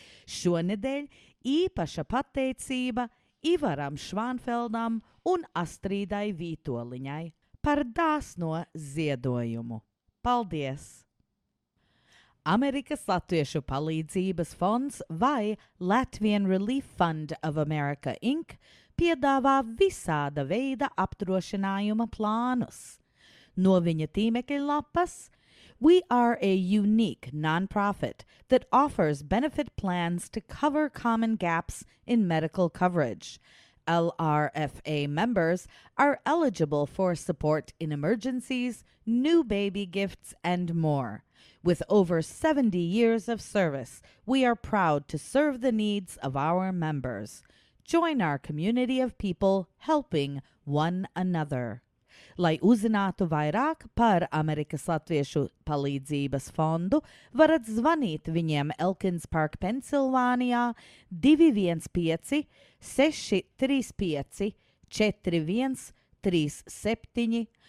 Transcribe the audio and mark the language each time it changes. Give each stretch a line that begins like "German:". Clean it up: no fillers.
Latvian: Šonedēļ īpaša pateicība Ivaram Švānfeldam un Astrīdai Vītoliņai par dāsno ziedojumu. Paldies! Amerikas Latviešu palīdzības fonds vai Latvian Relief Fund of America, Inc. piedāvā visāda veida apdrošinājuma plānus. No viņa tīmekļa lapas,
English: we are a unique nonprofit that offers benefit plans to cover common gaps in medical coverage. LRFA members are eligible for support in emergencies, new baby gifts, and more. With over 70 years of service, we are proud to serve the needs of our members. Join our community of people helping one another.
Latvian: Lai uzzinātu vairāk par Amerikas Latviešu palīdzības fondu, varat zvanīt viņiem Elkins Park, Pensilvānijā 215-635-4137.